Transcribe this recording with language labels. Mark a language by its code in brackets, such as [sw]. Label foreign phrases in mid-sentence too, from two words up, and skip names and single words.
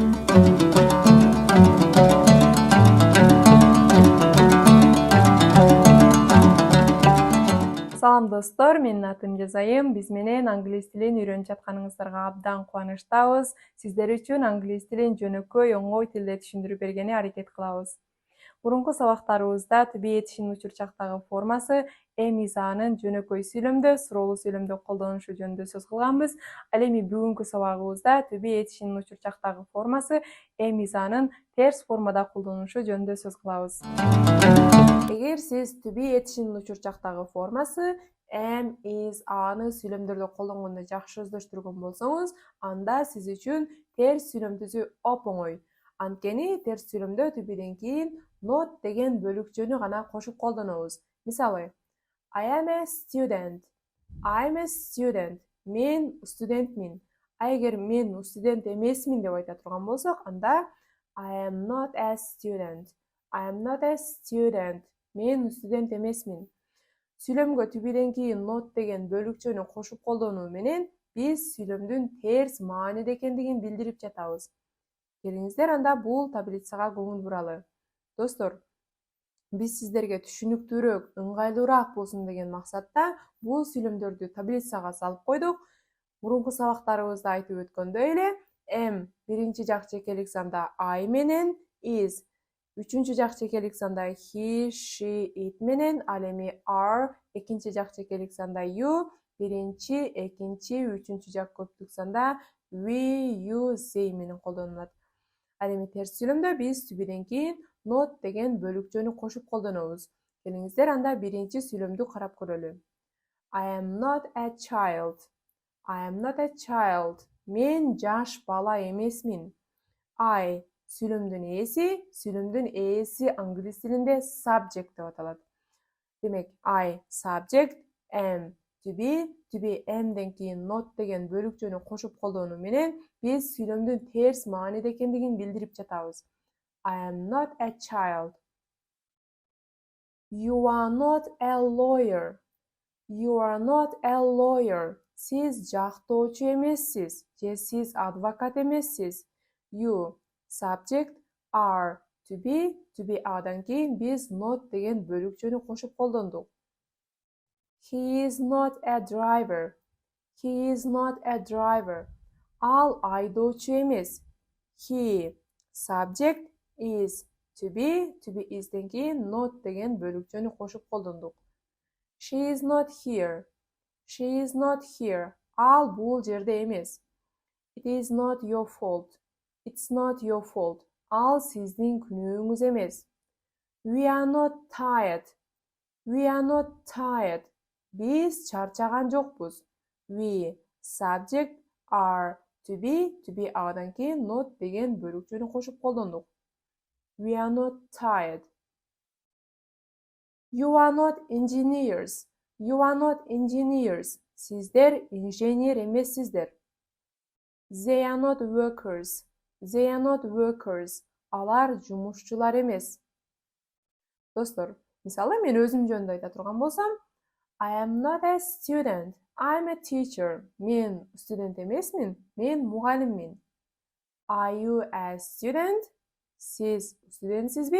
[ky] Салам достор, менин атым Жазайым. Биз менен англис тилин үйрөнүп жатканыңыздарга абдан кубанычтабыз. Сиздер үчүн англис тилин жөнөкөй, оңой тилде түшүндүрүп бергенге аракет кылабыз. Мурунку сабактарыбызда [en] to be [ky] этишинин учурчактагы формасы [en] am is [ky] анын жөнөкөй сүйлөмдө, суроолуу сүйлөмдө колдонушу жөнүндө сөз кылганбыз. Ал эми бүгүнкү сабагыбызда [en] to be [ky] этишинин учурчактагы формасы [en] am is [ky] анын терс формада колдонушу жөнүндө сөз кылабыз. Эгер сиз [en] to be [ky] этишинин учурчактагы формасы [en] am, is, [ky] аны сүйлөмдөрдө колдонгондо жакшы өздөштүргөн болсоңуз, анда сиз үчүн терс сүйлөм түзүү оп-оңой. Анткени терс сүйлөмдө [en] to be'ден [ky] кийин not деген бөлүкчөнү гана кошуп колдонобуз. Мисалы, [en] I am a student. I'm a student. [ky] Мен студентмин. Эгер мен студент эмесмин деп айта турган болсок, анда [en] I am not a student. I am not a student. [ky] Мен студент эмесмин. Сүйлөмгө [en] to be'ден [ky] кийин not деген бөлүкчөнү кошуп колдонуу менен биз сүйлөмдүн терс мааниде экендигин билдирип жатабыз. Келиңиздер анда бул таблицага көңүл буралы. Достор, биз сиздерге түшүнүктүүрөөк, ыңгайлуураак болсун деген максатта бул сүйлөмдөрдү таблицага салып койдук. Мурунку сабактарыбызда айтып өткөндөй эле, am биринчи жак чекелик санда I менен, is үчүнчү жак чекелик санда [en] he, she, it [ky] менен, ал эми are экинчи жак чекелик санда you, биринчи, экинчи, үчүнчү жак көптүк санда [en] we, you, they [ky] менен колдонулат. Ал эми терс сүйлөмдө биз [en] to be'ден [ky] кийин not деген бөлүкчөнү кошуп колдонобуз. Келиңиздер анда биринчи сүйлөмдү карап көрөлү. [en] I am not a child. I am not a child. [ky] Мен жаш бала эмесмин. I сүйлөмдүн ээси англис тилинде subject деп аталат. Демек, [en] I subject, am to be [ky] am'ден кийин not деген бөлүкчөнү кошуп колдонуу менен биз сүйлөмдүн терс мааниде экендигин билдирип жатабыз. [en] I am not a child. You are not a lawyer. You are not a lawyer. [ky] Сиз жактоочу эмессиз, же сиз адвокат эмессиз. [en] You subject, are to be [ky] адан кийин биз not деген бөлүкчөнү кошуп колдондук. [en] He is not a driver. He is not a driver. [ky] Ал айдоочу эмес. [en] He subject, is to be [ky] is'ден кийин not деген бөлүкчөнү кошуп колдондук. [en] She is not here. She is not here. [ky] Ал бул жерде эмес. [en] It is not your fault. It's not your fault. [ky] Ал сиздин күнөөңүз эмес. [en] We are not tired. We are not tired. [ky] Биз чарчаган жокпуз. [en] We subject, are to be [ky] адан кийин not деген бөлүкчөнү кошуп колдондук. [en] We are not tired. You are not engineers. You are not engineers. [ky] Сиздер инженер эмессиздер. [en] They are not workers. They are not workers. [ky] Алар жумушчулар эмес. Достор, мисалы мен өзүм жөнүндө айта турган болсам, [en] I am not a student. I'm a teacher. [ky] Мен студент эмесмин, мен мугалиммин. [en] Are you a student? [ky] Сиз студентсизби?